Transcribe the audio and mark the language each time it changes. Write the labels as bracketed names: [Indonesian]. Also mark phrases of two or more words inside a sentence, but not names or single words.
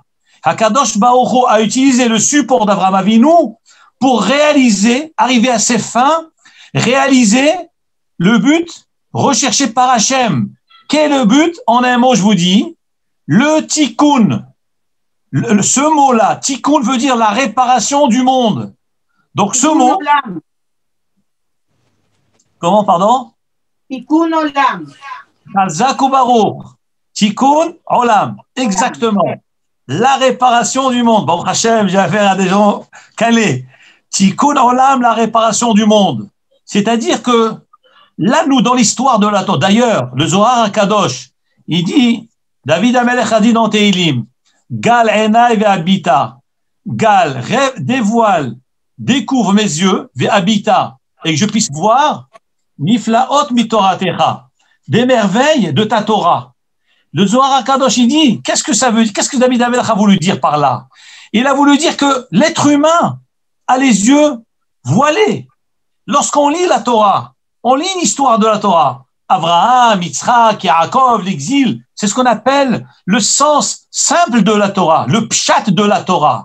[French] Hakadosh Baruch Hu a utilisé le support d'Abraham Avinu pour arriver à ses fins, réaliser le but recherché par Hachem. Quel est le but? En un mot, je vous dis, le tikkun. Ce mot-là, tikkun, veut dire la réparation du monde. Donc ce mot... Comment, pardon? [Hebrew] תיקון עולם. חזק וברוך. תיקון עולם. [French] Exactement. La réparation du monde. Bon, Hachem, j'ai affaire à des gens calés. [Hebrew] תיקון עולם, [French] la réparation du monde. C'est-à-dire que là, nous, dans l'histoire de la Torah, d'ailleurs, le Zohar HaKadosh, il dit, David HaMelech a dit dans Tehilim, [Hebrew] גל עיני ואביטה. [French] Gal, dévoile, découvre mes yeux, ve'habita, et que je puisse voir, [Hebrew] נפלאות מתורתך, [French] des merveilles de ta Torah. Le Zohar HaKadosh, il dit, qu'est-ce que ça veut dire? Qu'est-ce que David HaMelech a voulu dire par là? Il a voulu dire que l'être humain a les yeux voilés. Lorsqu'on lit la Torah, on lit une histoire de la Torah. Abraham, Yitzhak, Yaakov, l'exil, c'est ce qu'on appelle le sens simple de la Torah, le pshat de la Torah.